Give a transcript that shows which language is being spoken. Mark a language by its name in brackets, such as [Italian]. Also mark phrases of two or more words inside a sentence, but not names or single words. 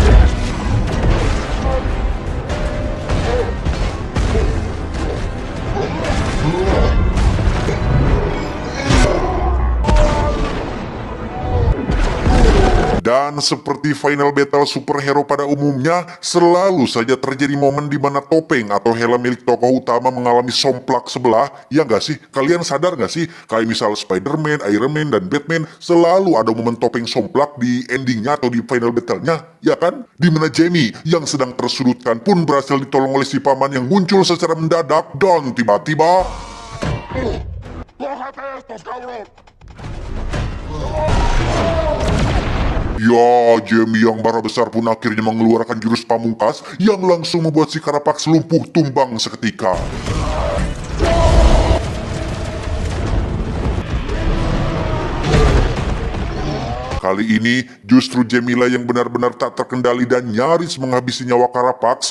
[Indonesian] Dan seperti [English] final battle [Indonesian] superhero pada umumnya, selalu saja terjadi momen di mana topeng atau helm milik tokoh utama mengalami somplak sebelah. Ya nggak sih? Kalian sadar nggak sih? Kayak misal Spider-Man, Iron Man, dan Batman, selalu ada momen topeng somplak di endingnya atau di [English] final battle- [Indonesian] nya, ya kan? Dimana Jamie yang sedang tersudutkan pun berhasil ditolong oleh si paman yang muncul secara mendadak, dan tiba-tiba... [Spanish] ¡Bájate estos, cabrón! [Indonesian] Ya, Jamie yang marah besar pun akhirnya mengeluarkan jurus pamungkas yang langsung membuat si Carapax lumpuh tumbang seketika. Kali ini justru Jamila yang benar-benar tak terkendali dan nyaris menghabisi nyawa Carapax,